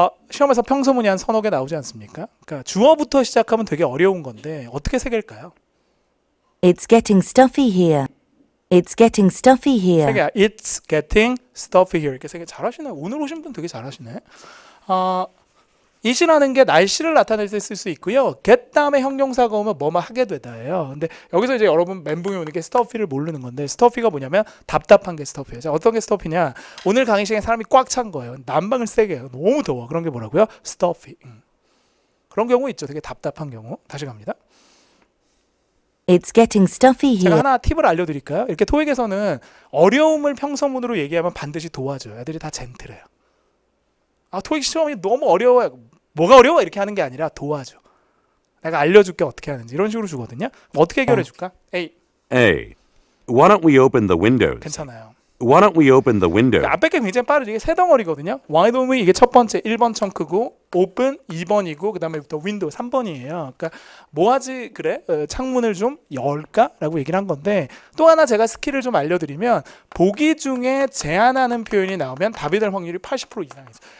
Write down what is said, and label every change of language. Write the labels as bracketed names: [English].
[Korean] 시험에서 평소문이 한 서너 개 나오지 않습니까? 그러니까 주어부터 시작하면 되게 어려운 건데 어떻게 새길까요? [English] It's getting stuffy here. It's getting stuffy [Korean] 세 [English] here. [Korean] 개야. [English] It's getting stuffy here. [Korean] 이렇게 세 개 잘하시네. 오늘 오신 분 되게 잘하시네. it이라는 게 날씨를 나타낼 때 쓸 수 있고요. get 다음에 형용사가 오면 뭐뭐 하게 되다예요. 근데 여기서 이제 여러분 멘붕이 오는 게 stuffy를 모르는 건데 stuffy가 뭐냐면 답답한 게 stuffy예요. 자, 어떤 게 stuffy냐? 오늘 강의 시간에 사람이 꽉 찬 거예요. 난방을 세게 해요. 너무 더워. 그런 게 뭐라고요? stuffy. 그런 경우 있죠. 되게 답답한 경우. 다시 갑니다. [English] It's getting stuffy [Korean] 제가 [English] here. [Korean] 하나 팁을 알려드릴까요? 이렇게 토익에서는 어려움을 평서문으로 얘기하면 반드시 도와줘요. 애들이 다 젠틀해요. 토익 시험이 너무 어려워요. 뭐가 어려워? 이렇게 하는 게 아니라 도와줘. 내가 알려줄게 어떻게 하는지 이런 식으로 주거든요. 어떻게 해결해 줄까? A. [English] A. Why don't we open the windows? [Korean] 괜찮아요. [English] Why don't we open the windows? [Korean] 앞에 게 굉장히 빠르죠. 이게 세 덩어리거든요. [English] Why don't we [Korean] 이게 첫 번째 1번 청크고 open 2번이고 그 다음에 또 window 3번이에요. 그러니까 뭐하지 그래? 창문을 좀 열까? 라고 얘기를 한 건데 또 하나 제가 스킬을 좀 알려드리면 보기 중에 제한하는 표현이 나오면 답이 될 확률이 80% 이상이죠.